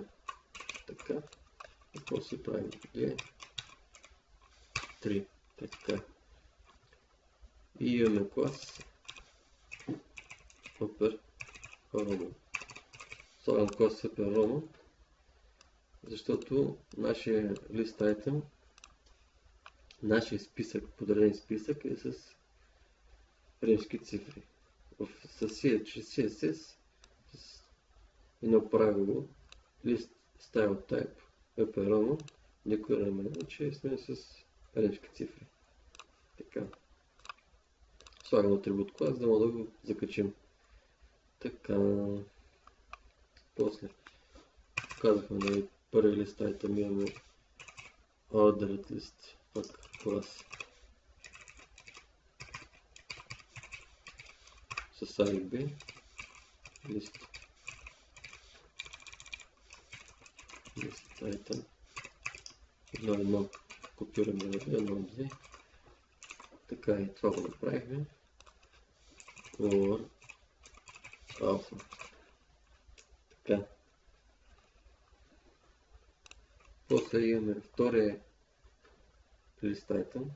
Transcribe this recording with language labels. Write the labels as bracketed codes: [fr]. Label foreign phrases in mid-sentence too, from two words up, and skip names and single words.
[bg] Така. И после правим 2, 3. Така. И имаме клас Upper Roman. Слагам клас Upper Roman, защото нашия list item, нашия списък, подреден списък е с римски цифри. Чрез CSS с едно правило [en] list style type Upper Roman [bg] декорираме, че сме с римски цифри. Така. Слагам атрибут клас, за да мога да го закачим. Така. После казахме да първи лист item имаме [en] ordered list, [bg] пък клас с A и B [en] list item [bg] едно копираме на едно-две. Така и това го направихме. [en] Over alpha. Така. После имаме втория лист item.